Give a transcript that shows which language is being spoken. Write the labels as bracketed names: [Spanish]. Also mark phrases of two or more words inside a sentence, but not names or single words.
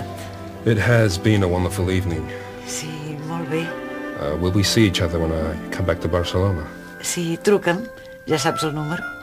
[English] It has been a wonderful evening. [Catalan] Sí, molt bé. [English] Will we see each other when I come back to Barcelona? [Catalan] Sí, truca'm. Ja saps el número.